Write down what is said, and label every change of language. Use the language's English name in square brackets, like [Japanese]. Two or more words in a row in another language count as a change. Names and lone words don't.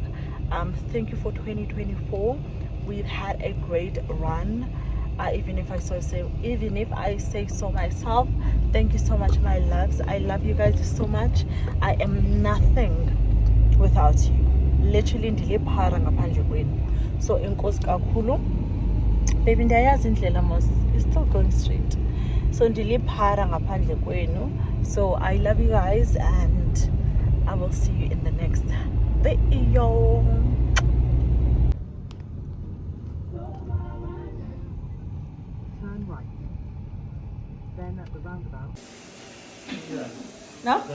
[English] Thank you for 2024. We've had a great run. Even if I say so myself, thank you so much, my loves. I love you guys so much. I am nothing without you. [Xhosa] Literally ndiliphara ngaphandle kwenu. So enkosi kakhulu. Baby ndiyayazi indlela mos. [English] It's still going straight. [Xhosa] So ndiliphara ngaphandle kwenu. [English] So I love you guys and I will see you in the next video. Turn right. Then at the roundabout. No?